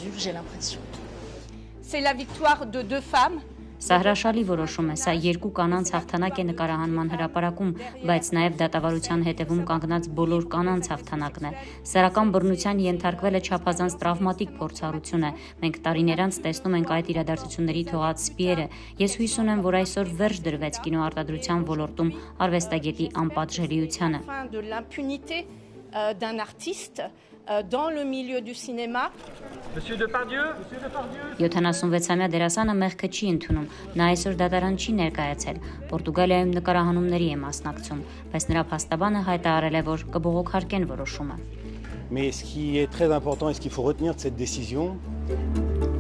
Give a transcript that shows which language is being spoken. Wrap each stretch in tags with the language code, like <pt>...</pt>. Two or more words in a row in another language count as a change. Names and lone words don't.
<hy>Սա հրաշալի որոշում է, սա երկու կանանց հաղթանակ է նկարահանման հրապարակում, բայց նաև դատավարության հետևում կանգնած բոլոր կանանց հաղթանակն է։ Սեռական բռնության ենթարկվելը չափազանց տրավմատիկ փորձառություն է։ Մենք տարիներ անց տեսնում ենք այդ իրադարձությունների թողած սպիերը։ Ես հույս ունեմ, որ այսօր վերջ դրվեց կինոարտադրության ոլորտում արվեստագետի անպատժելիությանը։</hy> <fr>D'un artiste dans le milieu du cinéma. Monsieur Depardieu,</fr> <hy>76-ամյա դերասանը մեղքը չի ընդունում, նա այսօր դատարան չի ներկայացել, Պորտուգալիայում նկարահանումների է մասնակցում, բայց նրա փաստաբանը հայտարարել է, որ կբողոքարկեն որոշումը։</hy> <fr>Mais ce qui est très important et ce qu'il faut retenir de cette décision,</fr>